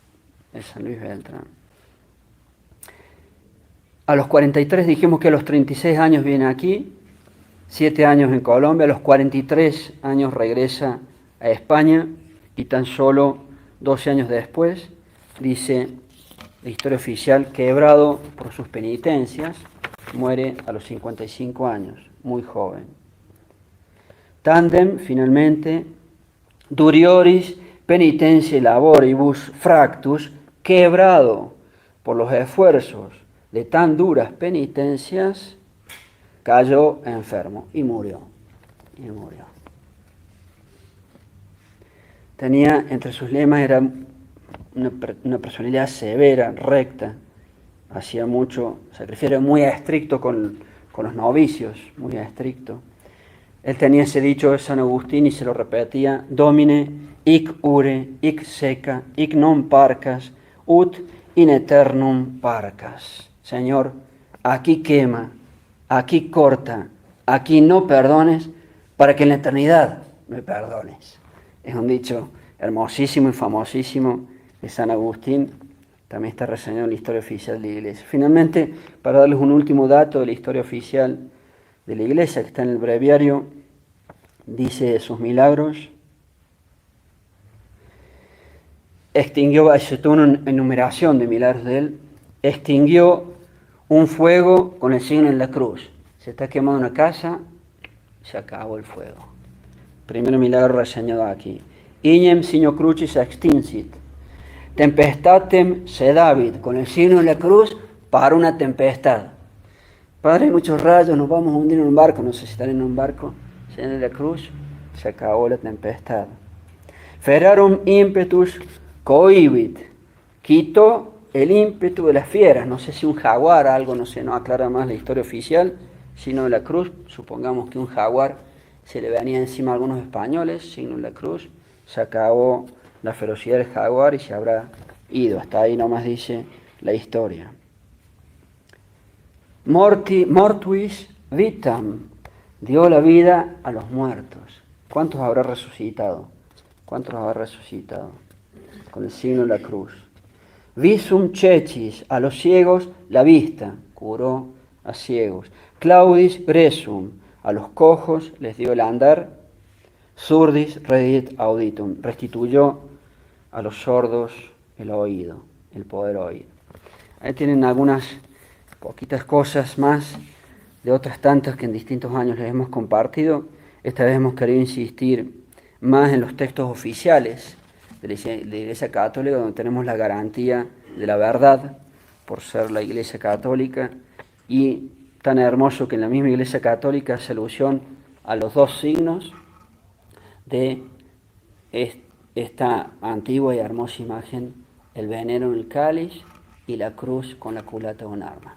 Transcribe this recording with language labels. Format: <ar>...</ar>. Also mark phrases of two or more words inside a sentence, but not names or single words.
<es>A los 43 dijimos que a los 36 años viene aquí, 7 años en Colombia, a los 43 años regresa a España y tan solo 12 años después, dice la historia oficial, quebrado por sus penitencias, muere a los 55 años, muy joven.</es> <la>Tandem, finalmente, durioris penitentiae laboribus fractus,</la> <es>quebrado por los esfuerzos de tan duras penitencias, cayó enfermo y murió. Tenía, entre sus lemas, era una personalidad severa, recta, hacía mucho sacrificio, era muy estricto con los novicios, muy estricto. Él tenía ese dicho de San Agustín y se lo repetía:</es> <la>Domine, hic ure, hic seca, hic non parcas, ut in eternum parcas.</la> <es>Señor, aquí quema, aquí corta, aquí no perdones, para que en la eternidad me perdones. Es un dicho hermosísimo y famosísimo de San Agustín, también está reseñado en la historia oficial de la Iglesia. Finalmente, para darles un último dato de la historia oficial de la Iglesia, que está en el breviario, dice sus milagros. Extinguió, es toda una enumeración de milagros de él, extinguió un fuego con el signo en la cruz. Se está quemando una casa, se acabó el fuego. Primer milagro reseñado aquí.</es> <la>Ignem signo crucis extinsit. Tempestatem sedavit.</la> <es>Con el signo en la cruz para una tempestad. Padre, hay muchos rayos, nos vamos a hundir en un barco. No sé si están en un barco. Signo en la cruz, se acabó la tempestad.</es> <la>Ferarum impetus cohibit.</la> <es>Quitó el ímpetu de las fieras, no sé si un jaguar, algo, no sé, no aclara más la historia oficial, signo de la cruz, supongamos que un jaguar se le venía encima a algunos españoles, signo de la cruz, se acabó la ferocidad del jaguar y se habrá ido. Hasta ahí nomás dice la historia.</es> <la>Mortuis vitam,</la> <es>dio la vida a los muertos. ¿Cuántos habrá resucitado? ¿Cuántos habrá resucitado? Con el signo de la cruz.</es> <la>Visum ceccis,</la> <es>a los ciegos la vista, curó a ciegos.</es> <la>Claudis gresum,</la> <es>a los cojos les dio el andar.</es> <la>Surdis redit auditum,</la> <es>restituyó a los sordos el oído, el poder oír. Ahí tienen algunas poquitas cosas más de otras tantas que en distintos años les hemos compartido. Esta vez hemos querido insistir más en los textos oficiales de la Iglesia Católica, donde tenemos la garantía de la verdad por ser la Iglesia Católica, y tan hermoso que en la misma Iglesia Católica hace alusión a los dos signos de esta antigua y hermosa imagen, el venero en el cáliz y la cruz con la culata con arma.</es>